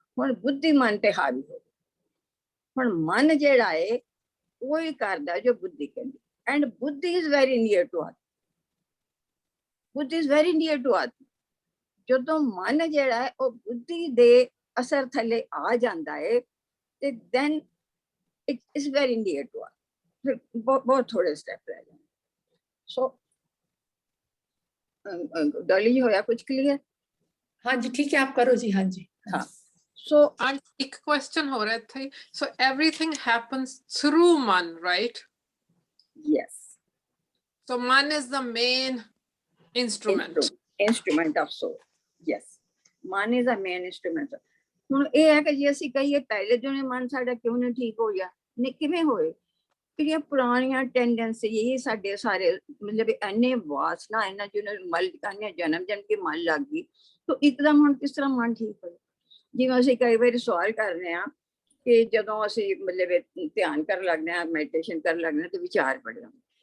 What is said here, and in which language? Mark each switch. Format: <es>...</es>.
<pa>ਹੁਣ ਬੁੱਧੀ ਮਨ ਤੇ ਹਾਵੀ ਹੋ ਗਈ। ਹੁਣ ਮਨ ਜਿਹੜਾ ਹੈ ਉਹ ਹੀ ਕਰਦਾ ਜੋ ਬੁੱਧੀ ਕਹਿੰਦੀ।</pa> <en>And buddhi is very near to atma. Buddhi is very near to atma.</en> <pa>ਜਦੋਂ ਮਨ ਜਿਹੜਾ ਹੈ ਉਹ ਬੁੱਧੀ ਦੇ ਅਸਰ ਥੱਲੇ ਆ ਜਾਂਦਾ ਹੈ ਤੇ</pa> <en>then it is very near to us.</en> <hi>फिर बहुत थोड़े स्टेप रह जाए। सो डॉली जी होया कुछ क्लियर? हाँ जी ठीक है, आप करो जी। हाँ जी हाँ। सो एक क्वेश्चन हो रहा था,</hi> <en>so everything happens through man, right? yes, so man is the main instrument of soul. Yes, man is the main instrument.</en> <pa>ਹੁਣ ਇਹ ਹੈ ਕਿ ਜੇ ਅਸੀਂ ਕਹੀਏ ਪਹਿਲੇ ਦਿਨ ਮਨ ਸਾਡਾ ਕਿਉਂ ਨਹੀਂ ਠੀਕ ਹੋ ਗਿਆ, ਨੇ ਕਿਵੇਂ ਹੋਏ? ਜਿਹੜੀਆਂ ਪੁਰਾਣੀਆਂ ਟੈਂਡੈਂਸੀ ਇਹ ਸਾਡੇ ਸਾਰੇ ਮਤਲਬ ਇੰਨੇ ਵਾਸਨਾ ਇਹਨਾਂ ਜਿਹਨਾਂ ਮਲ ਕਾਨੇ ਜਨਮ ਜਨ ਕੇ ਮਨ ਲੱਗ ਗਈ, ਤਾਂ ਇੱਕਦਮ ਹੁਣ ਕਿਸ ਤਰ੍ਹਾਂ ਮਨ ਠੀਕ ਹੋਏ? ਜਿਵੇਂ ਅਸੀਂ ਕਈ ਵਾਰੀ ਸਵਾਲ ਕਰਦੇ ਹਾਂ ਕਿ ਜਦੋਂ ਅਸੀਂ ਮਤਲਬ ਧਿਆਨ ਕਰਨ ਲੱਗਦੇ ਹਾਂ, ਮੈਡੀਟੇਸ਼ਨ ਕਰਨ ਲੱਗਦੇ ਹਾਂ, ਤੇ ਵਿਚਾਰ ਬੜੇ ਆਉਂਦੇ।</pa>